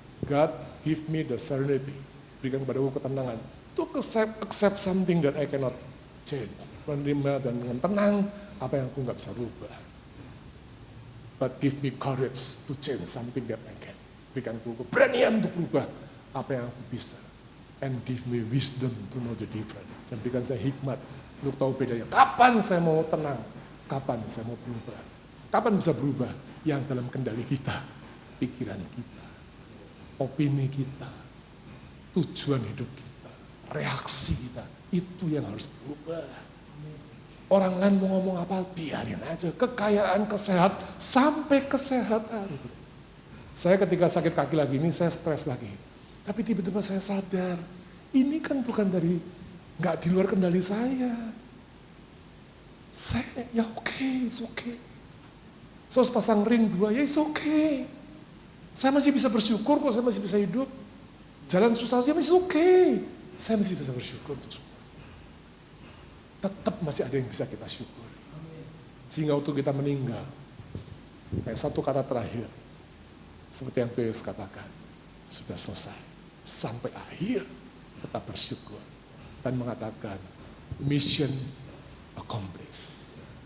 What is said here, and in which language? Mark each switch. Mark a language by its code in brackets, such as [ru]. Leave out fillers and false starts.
[en] God give me the serenity. [id] Berikan kepadaku ketenangan. [en] To accept something that I cannot change. [id] Menerima dan dengan tenang apa yang aku nggak bisa rubah. [en] But give me courage to change something that I can. [id] Berikan aku keberanian untuk berubah apa yang aku bisa. [en] And give me wisdom to know the difference. [id] Dan berikan saya hikmat untuk tahu bedanya. Kapan saya mau tenang, kapan saya mau berubah. Kapan bisa berubah? Yang dalam kendali kita, pikiran kita, opini kita, tujuan hidup kita, reaksi kita. Itu yang harus berubah. Orang lain mau ngomong apa, biarin aja. Kekayaan, sampai kesehatan. Saya ketika sakit kaki lagi ini, saya stres lagi. Tapi tiba-tiba saya sadar, ini kan bukan dari, nggak di luar kendali saya. Saya, ya oke, [en] it's okay. [id] Saya harus pasang ring 2, ya it's okay. Saya masih bisa bersyukur kok, saya masih bisa hidup. Jalan susah saja masih okay. Saya masih bisa bersyukur untuk semua. Tetap masih ada yang bisa kita syukur. Sehingga waktu kita meninggal, kayak satu kata terakhir, seperti yang Tuhan Yesus katakan, sudah selesai. Sampai akhir tetap bersyukur. Dan mengatakan, [en] mission accomplished.